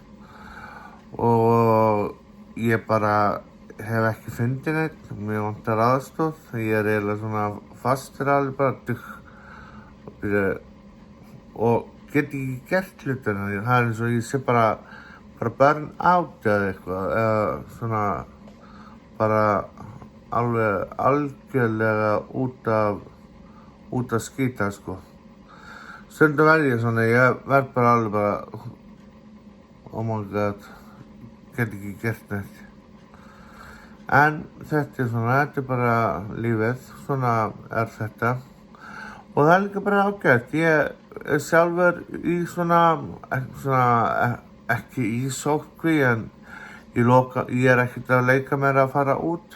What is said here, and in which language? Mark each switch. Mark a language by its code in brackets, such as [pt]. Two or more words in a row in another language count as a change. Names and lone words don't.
[is] og ég bara hef ekki fundið neitt, mér vantar aðstoð, ég er eiginlega svona fastur alveg bara og get ekki gert hlutina, það er eins og ég sé bara [en] burn out [is] eða eitthvað, eða svona bara alveg algjörlega út af skíta sko. Stundum verð ég svona, ég verð bara alveg bara, [en] oh my god, [is] get ekki gert neitt. En þetta er bara lífið, svona er þetta. Og það er líka bara ágætt, ég er sjálfur í ekki í sóttkví en ég er ekkert að leika mér að fara út.